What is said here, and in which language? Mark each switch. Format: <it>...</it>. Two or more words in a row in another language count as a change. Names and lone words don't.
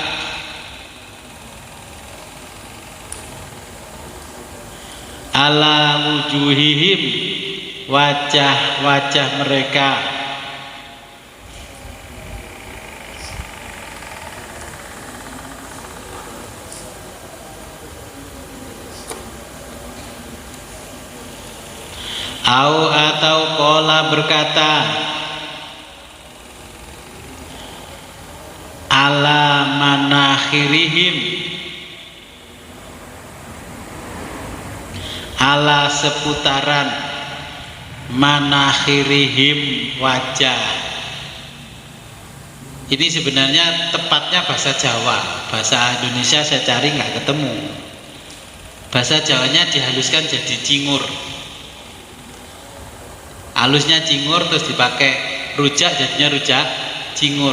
<ar>على وجوههم,</ar> <id>wajah-wajah mereka, atau qala berkata,</id> <ar>على مناخيرهم, ala seputaran, manakhirihim,</ar> <id>wajah. Ini sebenarnya tepatnya bahasa Jawa, bahasa Indonesia saya cari nggak ketemu. Bahasa Jawanya dihaluskan jadi cingur. Halusnya cingur terus dipakai rujak jadinya rujak cingur.</id>